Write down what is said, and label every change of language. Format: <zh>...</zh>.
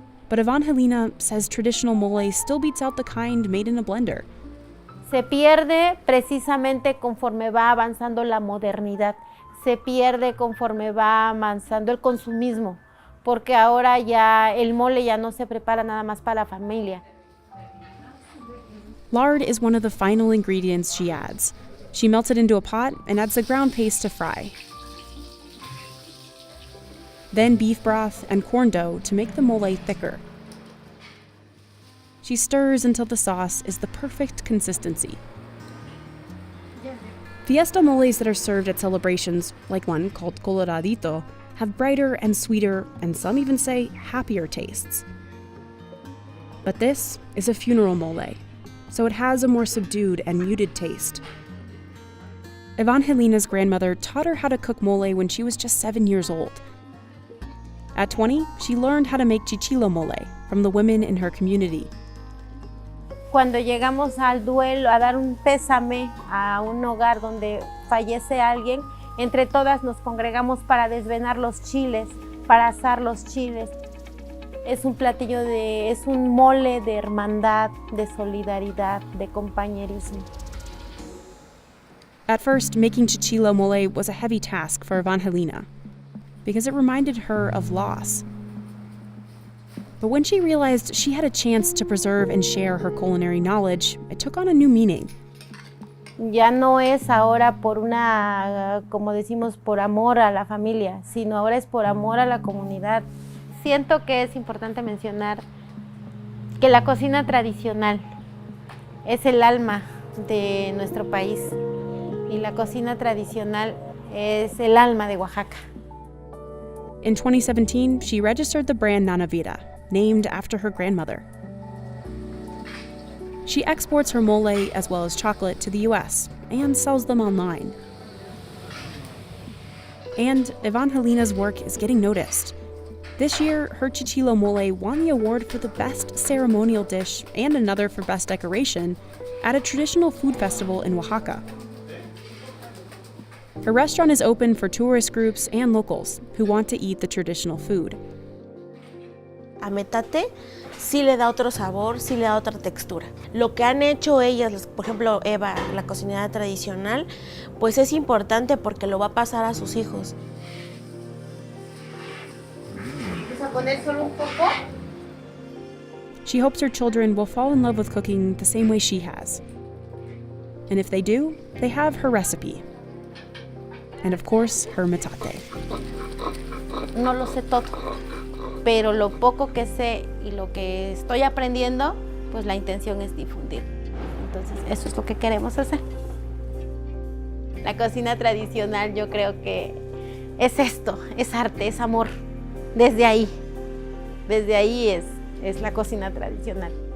<en>But Evangelina says traditional mole still beats out the kind made in a blender.</en> <es>Se pierde precisamente conforme va avanzando la modernidad. Se pierde conforme va avanzando el consumismo, porque ahora ya el mole ya no se prepara nada más para la familia.</es> <en>Lard is one of the final ingredients she adds. She melts it into a pot and adds the ground paste to fry. Then beef broth and corn dough to make the mole thicker. She stirs until the sauce is the perfect consistency. Fiesta moles that are served at celebrations, like one called Coloradito, have brighter and sweeter, and some even say happier tastes. But this is a funeral mole, so it has a more subdued and muted taste. Evangelina's grandmother taught her how to cook mole when she was just 7 years old. At 20, she learned how to make chichilo mole from the women in her community.</en> <es>Cuando llegamos al duelo, a dar un pésame a un hogar donde fallece alguien, entre todas nos congregamos para desvenar los chiles, para asar los chiles. Es un platillo es un mole de hermandad, de solidaridad, de compañerismo.</es> <en>At first, making chichilo mole was a heavy task for Evangelina, because it reminded her of loss. But when she realized she had a chance to preserve and share her culinary knowledge, it took on a new meaning.</en> <es>Ya no es ahora por como decimos, por amor a la familia, sino ahora es por amor a la comunidad. Siento que es importante mencionar que la cocina tradicional es el alma de nuestro país y la cocina tradicional es el alma de Oaxaca.</es> <en>In 2017, she registered the brand Nana Vida, named after her grandmother. She exports her mole as well as chocolate to the US and sells them online. And Evangelina's work is getting noticed. This year, her chichilo mole won the award for the best ceremonial dish and another for best decoration at a traditional food festival in Oaxaca. Her restaurant is open for tourist groups and locals who want to eat the traditional food.</en> <es>A metate sí le da otro sabor, sí le da otra textura. Lo que han hecho ellas, por ejemplo Eva, la cocinera tradicional, pues es importante porque lo va a pasar a sus hijos. ¿Vamos a poner solo un poco?</es> <en>She hopes her children will fall in love with cooking the same way she has. And if they do, they have her recipe. And of course, her metate.</en> <es>No lo sé todo, pero lo poco que sé y lo que estoy aprendiendo, pues la intención es difundir. Entonces, eso es lo que queremos hacer. La cocina tradicional yo creo que es esto, es arte, es amor. Desde ahí es la cocina tradicional.</es>